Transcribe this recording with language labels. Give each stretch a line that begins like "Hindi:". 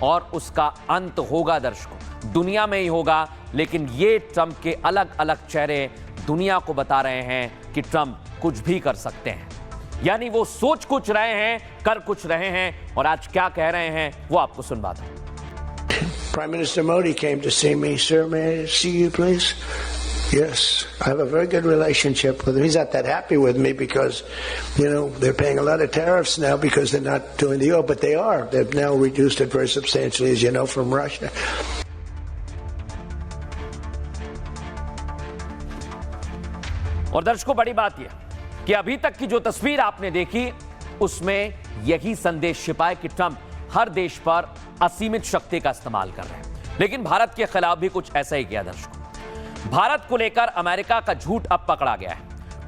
Hindi: और उसका अंत होगा दर्शकों, दुनिया में ही होगा। लेकिन ये ट्रंप के अलग अलग चेहरे दुनिया को बता रहे हैं कि ट्रंप कुछ भी कर सकते हैं। यानी वो सोच कुछ रहे हैं, कर कुछ रहे हैं, और आज क्या कह रहे हैं वो आपको सुनवाता हूं।
English: Prime Minister Modi came to see me. Sir, may I see you, please? Yes, I have a very good relationship with him. He's not that happy with me because, they're paying a lot of tariffs now because they're not doing the oil, but they are. They've now reduced it very substantially, as you know, from Russia.
Hindi: और दर्शकों, बड़ी बात यह कि अभी तक की जो तस्वीर आपने देखी उसमें यही संदेश छिपा है कि ट्रंप हर देश पर असीमित शक्ति का इस्तेमाल कर रहे हैं। लेकिन भारत के खिलाफ भी कुछ ऐसा ही किया दर्शकों। भारत को लेकर अमेरिका का झूठ अब पकड़ा गया है।